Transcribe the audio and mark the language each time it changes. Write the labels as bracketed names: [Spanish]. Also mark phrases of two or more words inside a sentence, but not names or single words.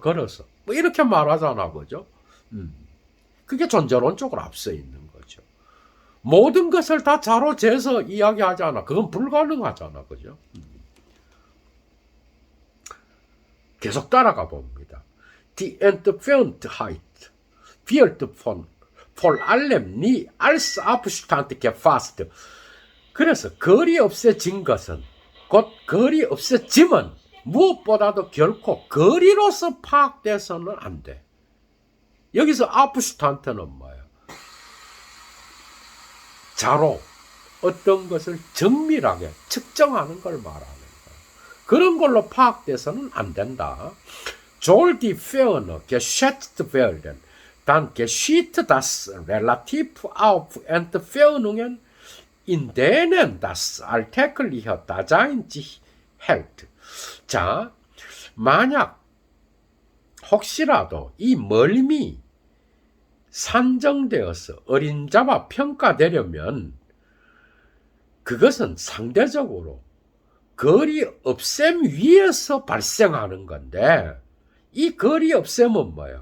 [Korean] 걸어서. 뭐 이렇게 말하잖아. 그죠? 그게 존재론적으로 앞서 있는 거죠. 모든 것을 다 자로 재서 이야기하잖아. 그건 불가능하잖아. 그죠? 계속 따라가 봅니다. [German] Die Entferntheit wird vor allem nie als Abstand gefasst. [Korean] 그래서 거리 없애진 것은 곧 거리 없애짐은 무엇보다도 결코 거리로서 파악돼서는 안 돼. 여기서 아프슈탄트는 뭐예요? 자로 어떤 것을 정밀하게 측정하는 걸 말하는 거예요. 그런 걸로 파악돼서는 안 된다. [German] Soll die Ferne geschätzt werden, dann geschieht das relativ auf Entfernungen, in denen das alltägliche Dasein sich hält. [Korean] 자, 만약 혹시라도 이 멀미 산정되어서 어림잡아 평가되려면 그것은 상대적으로 거리 없앰 위에서 발생하는 건데 이 거리 없앰은 뭐예요?